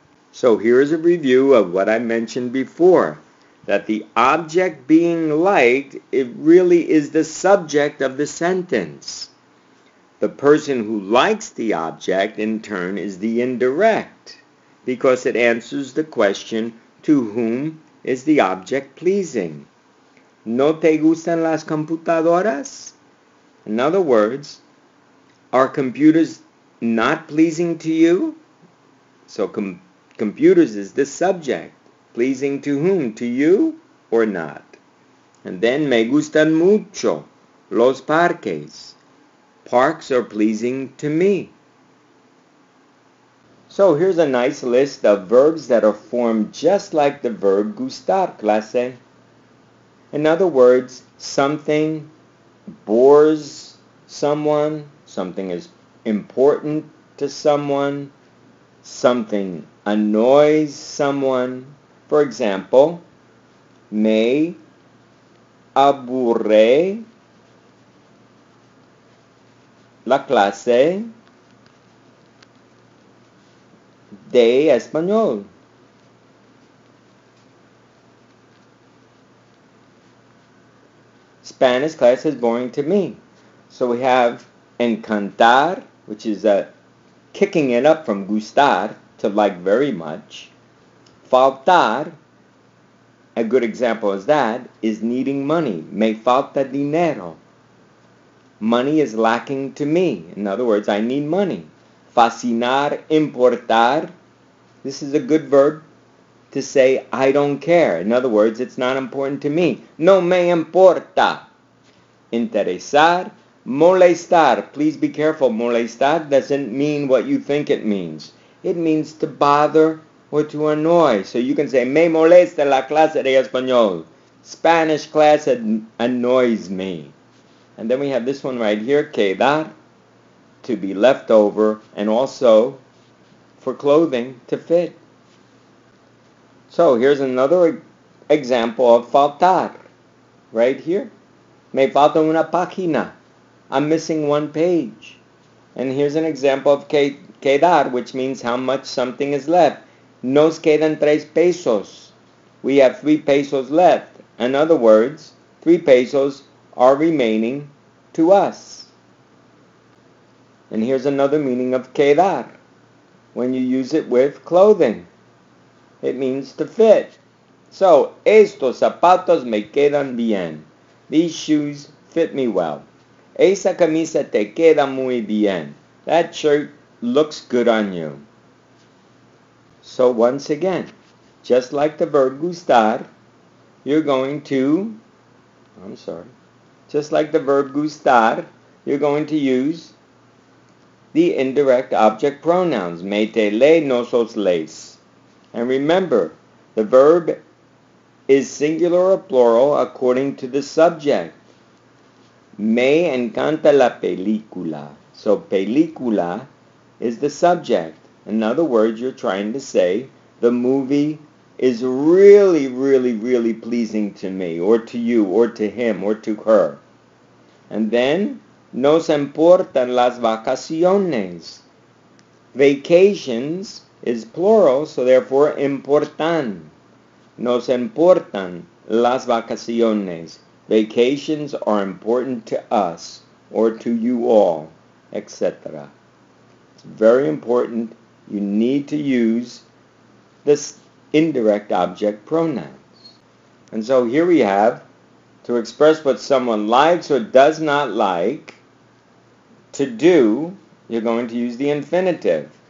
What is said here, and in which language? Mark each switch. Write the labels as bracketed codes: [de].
[en] So here's a review of what I mentioned before, that the object being liked, it really is the subject of the sentence. The person who likes the object, in turn, is the indirect, because it answers the question, to whom is the object pleasing? [es] ¿No te gustan las computadoras? [en] In other words, are computers not pleasing to you? So computers is the subject. Pleasing to whom? To you or not? [es] And then, me gustan mucho los parques. [en] Parks are pleasing to me. So here's a nice list of verbs that are formed just like the verb gustar, clase. In other words, something bores someone, something is important to someone, something annoys someone. [es] For example, me aburre la clase de español. [en] Spanish class is boring to me. So we have encantar, which is kicking it up from gustar, to like very much. Faltar, a good example is that, is needing money. [es] Me falta dinero. [en] Money is lacking to me. In other words, I need money. Fascinar, importar. This is a good verb to say I don't care. In other words, it's not important to me. [es] No me importa. [en] Interesar, molestar. Please be careful. Molestar doesn't mean what you think it means. It means to bother or to annoy. [es] So you can say, me molesta la clase de español. [en] Spanish class annoys me. And then we have this one right here, quedar, to be left over, and also for clothing to fit. So here's another example of faltar, right here. [es] Me falta una página. [en] I'm missing one page. And here's an example of quedar, which means how much something is left. [es] Nos quedan 3 pesos. [en] We have 3 pesos left. In other words, 3 pesos are remaining to us. And here's another meaning of quedar. When you use it with clothing, it means to fit. So, [es] estos zapatos me quedan bien. [en] These shoes fit me well. [es] Esa camisa te queda muy bien. [en] That shirt looks good on you. So once again, just like the verb gustar, you're going to use the indirect object pronouns, mete, le, nosos, les. And remember, the verb is singular or plural according to the subject. [es] Me encanta la película. [en] So película is the subject. In other words, you're trying to say the movie is really, really, really pleasing to me, or to you, or to him, or to her. [es] And then, nos importan las vacaciones. [en] Vacations is plural, so therefore importan. [es] Nos importan las vacaciones. [en] Vacations are important to us, or to you all, etc. It's very important. You need to use this indirect object pronouns. And so here we have, to express what someone likes or does not like, to do, you're going to use the infinitive.